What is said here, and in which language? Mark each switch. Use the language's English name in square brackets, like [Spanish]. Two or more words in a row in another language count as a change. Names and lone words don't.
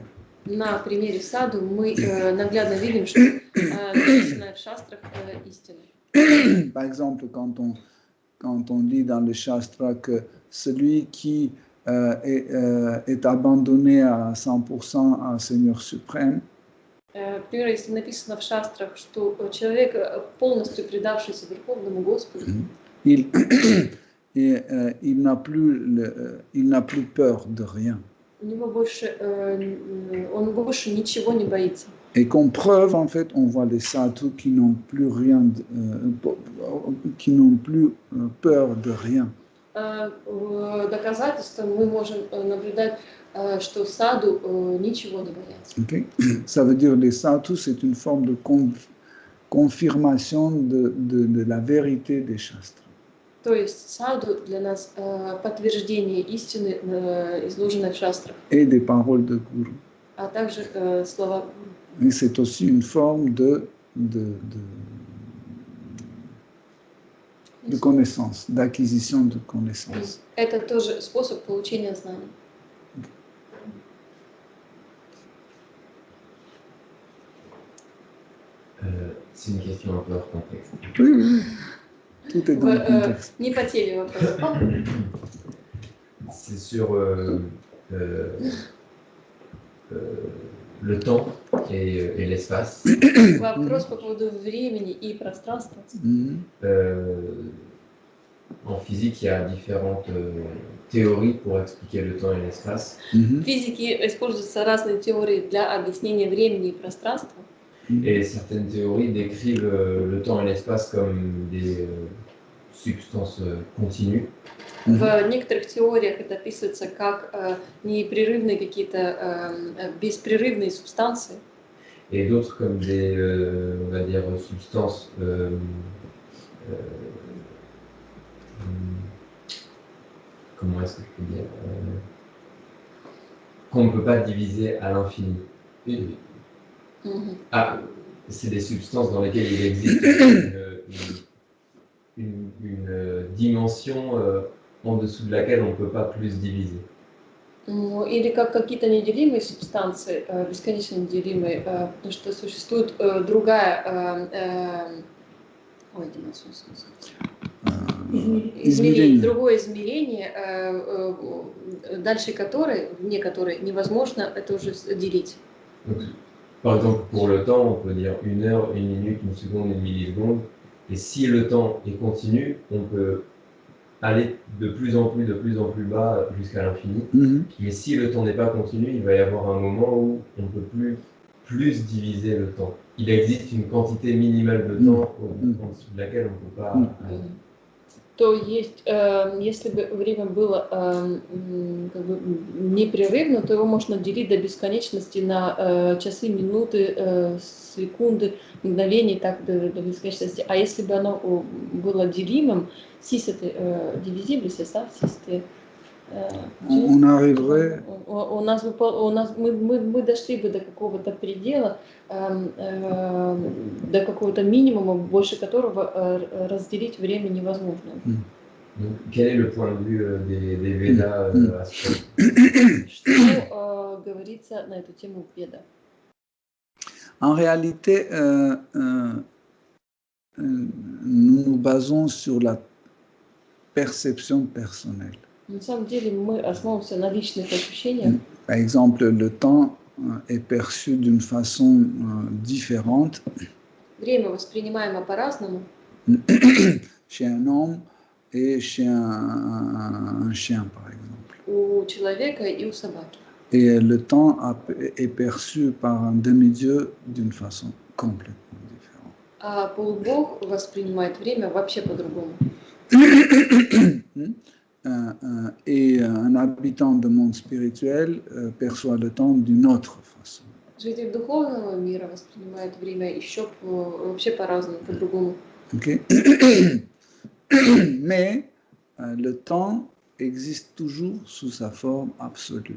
[Russian] На примере саду мы наглядно видим, что написанное в шастрах истина. [French] Par exemple, quand on lit dans le Shastra que celui qui est abandonné à 100% à Seigneur suprême, [Russian] Например, если написано в шастрах, что человек, полностью предавшийся Верховному Господу, [French] il n'a plus peur de rien. [Russian] у него больше, он больше ничего не боится. [French] Et comme preuve, en fait, on voit les sadhus qui n'ont plus rien, qui n'ont plus peur de rien. [Russian] Доказательством мы можем наблюдать, что саду ничего не боятся. [French] Okay? Ça veut dire les sadhus, c'est une forme de confirmation de la vérité des shastras. [Russian] То есть саду для нас подтверждение истины, изложенной в шастрах, [French] Et des paroles de Guru. [Russian] а также слова. [French] Et c'est aussi une forme de connaissance, d'acquisition de connaissance. [Russian] Это тоже способ получения знаний. [French] C'est une question un peu hors contexte. Tout est dans le contexte. [Russian] Не по теме вопрос. [French] C'est sur le temps et l'espace. [Russian] Вопрос по поводу времени и пространства. [French] En physique, il y a différentes théories pour expliquer le temps et l'espace. [Russian] В физике используются разные теории для объяснения времени и пространства. [French] Et certaines théories décrivent le temps et l'espace comme des substances continues. [Russian] В некоторых теориях это описывается как непрерывные какие-то беспрерывные субстанции. [French] Et d'autres comme des, on va dire, substances comment est-ce que je peux dire qu'on ne peut pas diviser à l'infini. Ah, c'est des substances dans lesquelles il existe une dimension en dessous de laquelle on ne peut pas plus diviser. [Russian] Или как какие-то неделимые субстанции, бесконечно неделимые, потому что существует другая измерение, другое измерение, дальше которой, вне которой невозможно это уже делить. [French] Donc, par exemple, pour le temps, on peut dire 1 heure, 1 minute, 1 seconde, 1 milliseconde. Et si le temps est continu, on peut aller de plus en plus bas jusqu'à l'infini. Mais si le temps n'est pas continu, il va y avoir un moment où on ne peut plus diviser le temps. Il existe une quantité minimale de temps en dessous de laquelle on ne peut pas aller. [Russian] То есть, если бы время было как бы непрерывно, то его можно делить до бесконечности на часы, минуты, секунды, мгновения, так до бесконечности. А если бы оно было делимым, [French] si c'était divisible, c'est ça, si c'était... On arriverait... [Russian] Мы дошли бы до какого-то предела, до какого-то минимума, больше которого разделить время невозможно. [French] Donc, quel est le point de vue des Védas à ce point? [Russian] Что говорится на эту тему в Ведах? [French] En réalité, nous nous basons sur la perception personnelle. [Russian] На самом деле мы основываемся на личных ощущениях. [French] Par exemple, le temps est perçu d'une façon différente. [Russian] Время воспринимаемо по-разному. [French] Chez un homme et chez un chien, par exemple. [Russian] У человека и у собаки. [French] Et le temps est perçu par un demi-dieu d'une façon complètement différente. [Russian] А полубог воспринимает время вообще по-другому. [French] et un habitant du monde spirituel perçoit le temps d'une autre façon. [Russian] Житель духовного мира воспринимает время еще вообще по-разному, по-другому. [French] Okay? Mais le temps existe toujours sous sa forme absolue.